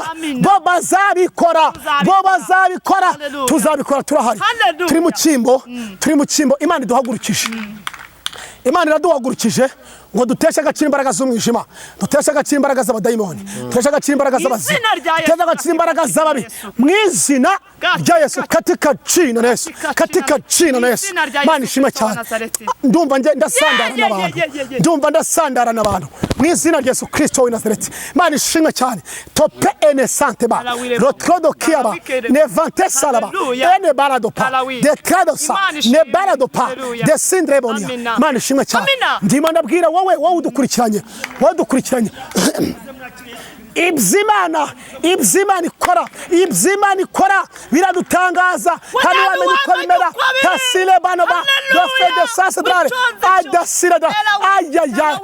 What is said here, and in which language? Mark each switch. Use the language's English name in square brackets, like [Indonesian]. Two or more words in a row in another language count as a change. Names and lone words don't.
[Kinyarwanda] Bo bazabikora, bo bazabikora, tuzabikora. Turahari, turi mu cyimbo, turi mu cyimbo. Imana iduhagurukije, Imana iraduhagurukije ngo duteshe agaciro imbaraga z'umwijima, duteshe agaciro imbaraga z'abadayimoni, duteshe agaciro imbaraga z'abazimu, duteshe agaciro imbaraga z'ababi. Mu izina rya Yesu, [Swahili] katika jina la Yesu, katika jina la Yesu. [Kinyarwanda] Imana ishimwe cyane. Ndumva ndasandara n'abantu, ndumva ndasandara n'abantu mu izina rya Yesu Kristo w'i Nazareti. Imana ishimwe cyane. Tope ene sante ba rotrodo kiaba ne vante salaba ene baradopa de kradosa ne baradopa de sindrebonia. Imana ishimwe cyane. Ndimo ndabwira wowe udukurikiranye, wowe udukurikiranye, iby'Imana ikora, iby'Imana ikora biradutangaza. Hano wamenye uko bimera, tasile bano ba dofe de sasedrare adasira da ayaya.